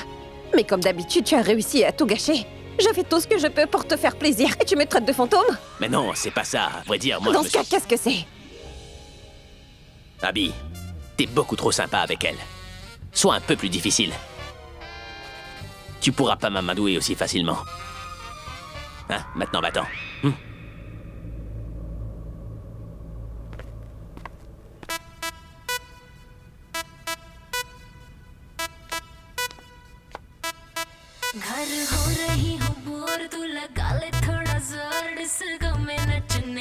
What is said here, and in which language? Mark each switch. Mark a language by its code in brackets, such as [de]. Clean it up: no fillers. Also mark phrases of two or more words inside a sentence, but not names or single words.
[fr] Mais comme d'habitude, tu as réussi à tout gâcher. Je fais tout ce que je peux pour te faire plaisir, et tu me traites de fantôme? Mais non, c'est pas ça. À vrai dire, moi Dans je ce me cas, qu'est-ce que c'est? Abby, T'es beaucoup trop sympa avec elle. Sois un peu plus difficile. Tu pourras pas m'amadouer aussi facilement. Hein, maintenant va-t'en. [hi] घर हो रही हूँ बोर तू लगा ले थोड़ा जोर डिस्को में नचने